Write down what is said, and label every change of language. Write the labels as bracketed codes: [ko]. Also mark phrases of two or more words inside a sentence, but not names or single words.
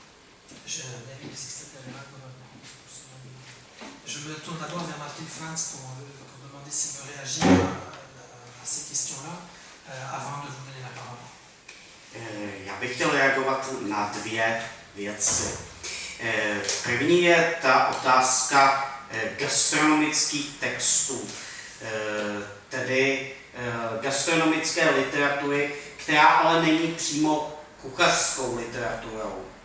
[fr] Je me tourne d'abord vers Martin Franz pour demander s'il veut réagir à ces questions-là avant de vous donner la parole. [cs] Já bych chtěl reagovat na dvě věci. První je ta otázka gastronomických textů, tedy gastronomické literatury, která ale není přímo kuchařskou literaturou.